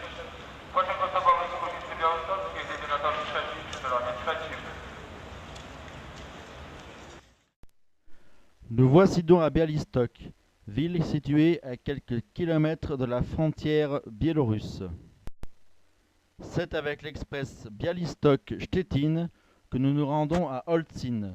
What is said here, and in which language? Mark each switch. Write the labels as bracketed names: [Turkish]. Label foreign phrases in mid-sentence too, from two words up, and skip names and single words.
[Polish] Pociąg osobowy z Kurzycy Białostockiej jedzie na tor trzeci przy peronie trzecim. [French] Nous voici donc à Białystok, ville située à quelques kilomètres de la frontière biélorusse. C'est avec l'express Białystok-Szczecin que nous nous rendons à Olsztyn.